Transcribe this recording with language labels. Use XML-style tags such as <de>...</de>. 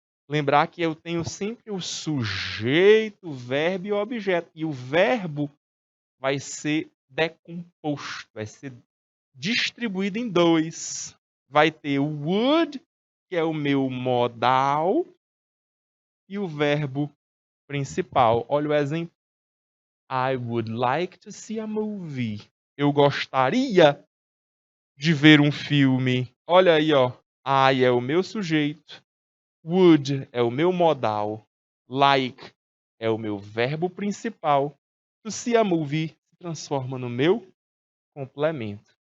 <pt>Lembrar que eu tenho sempre o sujeito, o verbo e o objeto. E o verbo vai ser decomposto, vai ser distribuído em dois. Vai ter o would, que é o meu modal, e o verbo principal. Olha o exemplo.</pt> <en>I would like to see a movie.</en> <pt>Eu gostaria de ver um filme. Olha aí, ó. I é o meu sujeito. Would é o meu modal. Like é o meu verbo principal.</pt> <en>To see a movie</en> <pt>se transforma no meu complemento.</pt>